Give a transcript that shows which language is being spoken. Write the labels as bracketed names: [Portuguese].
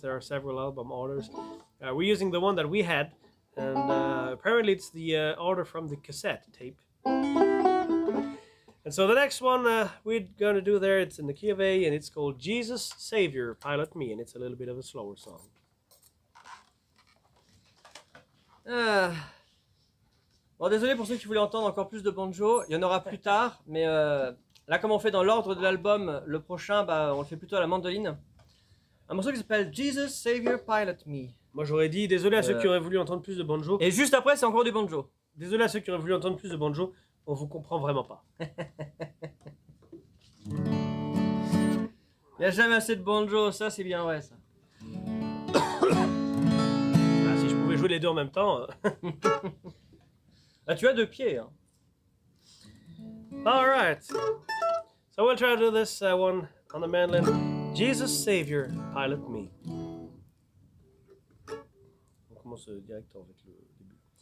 [English] There are several album orders. We're using the one that we had, and apparently it's the order from the cassette tape. And so the next one we're gonna do there, it's in the key of A, and it's called Jesus Savior Pilot Me, and it's a little bit of a slower song. [French] Bon, désolé pour ceux qui voulaient entendre encore plus de banjo, il y en aura plus tard, mais là comme on fait dans l'ordre de l'album, le prochain, on le fait plutôt à la mandoline. Un morceau qui s'appelle Jesus Savior Pilot Me. Moi j'aurais dit désolé à ceux qui auraient voulu entendre plus de banjo. Et juste après c'est encore du banjo. Désolé à ceux qui auraient voulu entendre plus de banjo, on vous comprend vraiment pas. Il n'y a jamais assez de banjo, ça c'est bien vrai ça. Si je pouvais jouer les deux en même temps. Ah, tu as deux pieds. Hein. [English] All right. So we'll try to do this one on the mandolin. Jesus Savior, Pilot Me. [French] On commence direct avec le début.